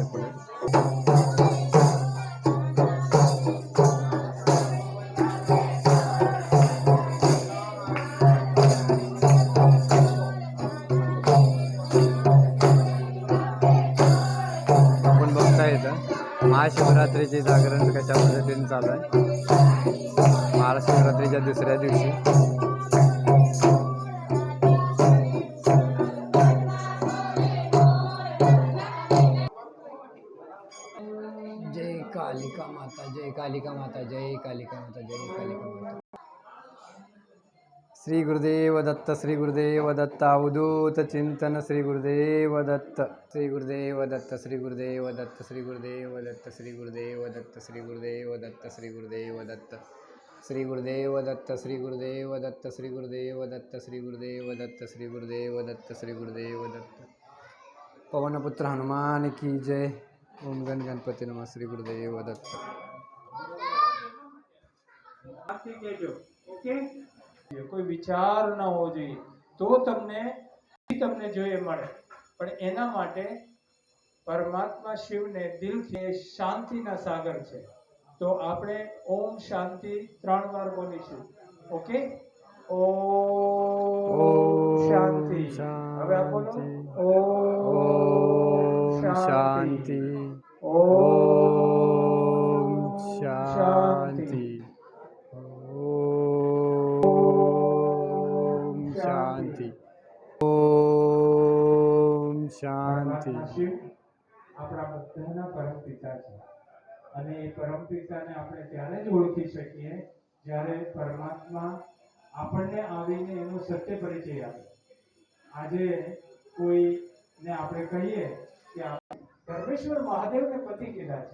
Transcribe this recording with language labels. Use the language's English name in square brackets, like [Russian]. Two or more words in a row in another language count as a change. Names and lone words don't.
[Marathi] आपण बघता येतं महाशिवरात्रीचे जागरण कशा पद्धतीने चालू आहे। महाशिवरात्रीच्या दुसऱ्या दिवशी जय कालिका माता, जय कालिका माता, जय कालिका माता, जय कालिका माता। श्री गुरुदेव दत्त, श्री गुरुदेव दत्त। अवधूत चिंतन श्री गुरुदेव दत्त, श्री गुरुदेव दत्त, श्री गुरुदेव दत्त, श्री गुरुदेव दत्त, श्री गुरुदेव दत्त, श्री गुरुदेव दत्त, श्री गुरुदेव दत्त, श्री गुरुदेव दत्त, श्री गुरुदेव दत्त, श्री गुरुदेव दत्त, श्री गुरुदेव दत्त, श्री गुरुदेव दत्त, श्री गुरुदेव दत्त। [Hindi] पवनपुत्र हनुमान की जय। [Sanskrit] ओम गण गणपति नमः। [Marathi] श्री गुरुदेव दत्त। [Gujarati] ओके, [Hindi] कोई विचार न हो [Gujarati] જોઈએ તો તમને જોઈએ મળે, પણ એના માટે પરમાત્મા શિવને દિલથી શાંતિના સાગર છે। તો આપણે ઓમ શાંતિ 3 વાર બોલીશું। ઓકે, ઓમ શાંતિ। હવે આપ બોલો ઓમ શાંતિ, ઓમ શાંતિ, [Hindi] शांति, ओम शांति। [Gujarati] આપણા બધાના પરમપિતા છે અને એ પરમપિતાને આપણે ત્યારે જ ઓળખી શકીએ જ્યારે પરમાત્મા આપણને આવીને એનો સત્ય પરિચય આપે। આજે કોઈને આપણે કહીએ કે પરમેશ્વર મહાદેવને પતિ કીધા છે।